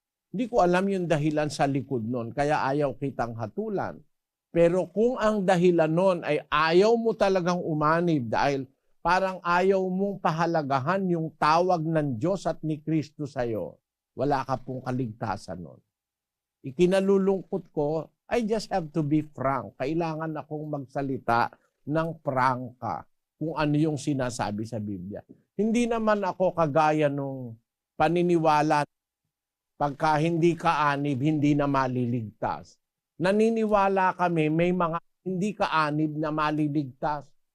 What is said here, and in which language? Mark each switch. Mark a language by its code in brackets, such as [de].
[tl] Hindi ko alam yung dahilan sa likod nun, kaya ayaw kitang hatulan. Pero kung ang dahilan nun ay ayaw mo talagang umanib dahil parang ayaw mong pahalagahan yung tawag ng Diyos at ni Kristo sa'yo, wala ka pong kaligtasan nun. Ikinalulungkot ko, [en] I just have to be frank. [tl] Kailangan akong magsalita ng prangka kung ano yung sinasabi sa Biblia. Hindi naman ako kagaya nung paniniwala pagka hindi ka anib, hindi na maliligtas. Naniniwala kami may mga hindi ka anib na maliligtas.